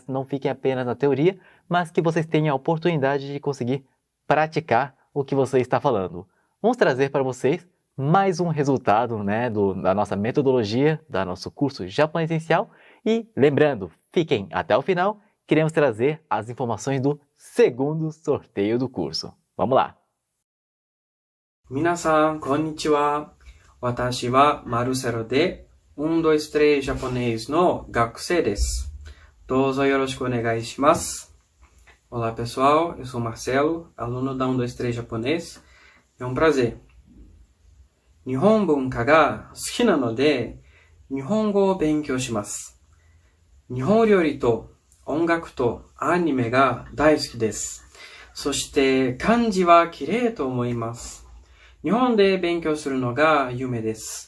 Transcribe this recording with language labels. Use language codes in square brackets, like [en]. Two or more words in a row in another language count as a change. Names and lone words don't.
[pt] Não fiquem apenas na teoria, mas que vocês tenham a oportunidade de conseguir praticar o que você está falando. Vamos trazer para vocês mais um resultado, né, da nossa metodologia, do nosso curso Japonês Essencial. E lembrando, fiquem até o final, queremos trazer as informações do segundo sorteio do curso. Vamos lá! [ja] 皆さん、こんにちは。私はマルセロで1、2、3 japonês の学生です。どうぞよろしくお願いします。 [pt] Olá pessoal, eu sou Marcelo, aluno da 1, 2, 3 japonês. É um prazer. [ja] 日本文化が好きなので、日本語を勉強します。日本料理と音楽とアニメが大好きです。そして漢字は綺麗と思います。日本で勉強するのが夢です。